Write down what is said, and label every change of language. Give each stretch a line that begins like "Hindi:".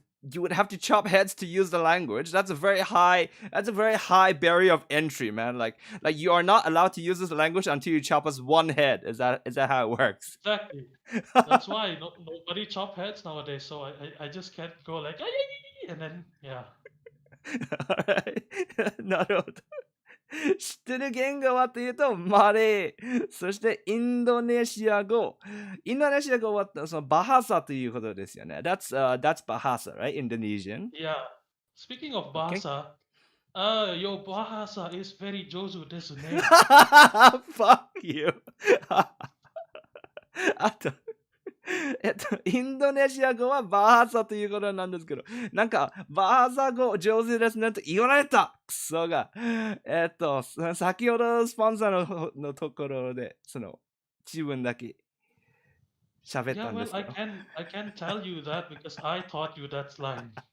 English: You would have to chop heads to use the language. That's a very high barrier of entry, man. Like you are not allowed to use this language until you chop us one head. Is that how it works? Exactly. That's why nobody chop heads nowadays. So I just can't go like "Ah, yeah, yeah, yeah," and then yeah.
Japanese: Alright. なるほど。知ってる言語はというと、マレー、そしてインドネシア語。インドネシア語はそのバハサということですよね。
English: That's Bahasa, right? Indonesian. Yeah. Speaking of Okay. bahasa, your bahasa is very
Japanese: jozu desu ne.
English: Fuck you.
Japanese: あと、インドネシア語はバーサということなんですけど、なんか、バーサ語上手ですねと言われたクソが。先ほどスポンサーのところで、自分だけ喋っ
English: Yeah,
Japanese: たんで
English: well,
Japanese: すけど。
English: I can tell you that because I taught you that line.